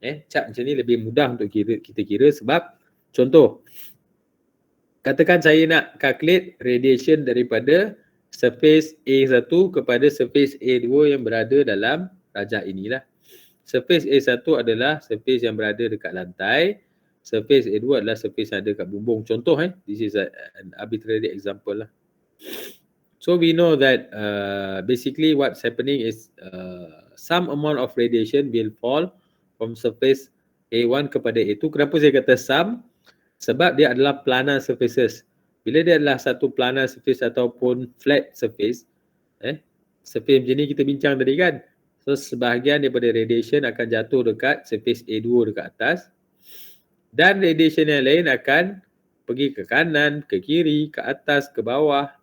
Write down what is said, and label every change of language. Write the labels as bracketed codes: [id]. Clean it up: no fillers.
[ms] Chart macam ni lebih mudah untuk kita kira sebab, contoh, katakan saya nak calculate radiation daripada surface A1 kepada surface A2 yang berada dalam rajah inilah. Surface A1 adalah surface yang berada dekat lantai. Surface A2 adalah surface yang ada dekat bumbung. Contoh [en] this is an arbitrary example lah. So we know that basically what's happening is some amount of radiation will fall from surface A1 [ms] kepada [en] A2. [ms] Kenapa saya kata some? Sebab dia adalah planar surfaces. Bila dia adalah satu planar surface ataupun flat surface, surface macam ni kita bincang tadi kan. So sebahagian daripada radiation akan jatuh dekat surface A2 dekat atas. Dan radiation yang lain akan pergi ke kanan, ke kiri, ke atas, ke bawah.